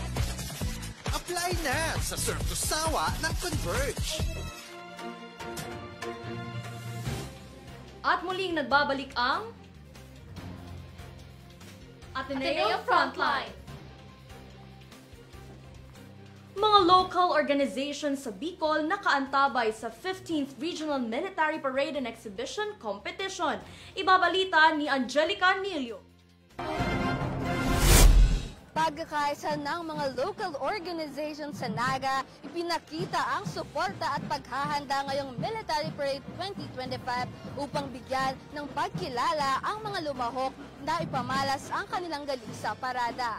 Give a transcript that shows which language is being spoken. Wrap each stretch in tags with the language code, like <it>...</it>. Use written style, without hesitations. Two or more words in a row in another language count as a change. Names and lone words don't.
<tl>Apply na sa Surf to Sawa ng Converge. At muling nagbabalik ang Ateneo Frontline. Mga</tl> <en>local organizations</en> <tl>sa Bicol nakaantabay sa 15th Regional Military Parade and Exhibition Competition. Ibabalita ni Angelica Nilio. Pagkakaisa ng mga</tl> <en>local organizations</en> <tl>sa Naga, ipinakita ang suporta at paghahanda ngayong Military Parade 2025 upang bigyan ng pagkilala ang mga lumahok na ipamalas ang kanilang galing sa parada.</tl>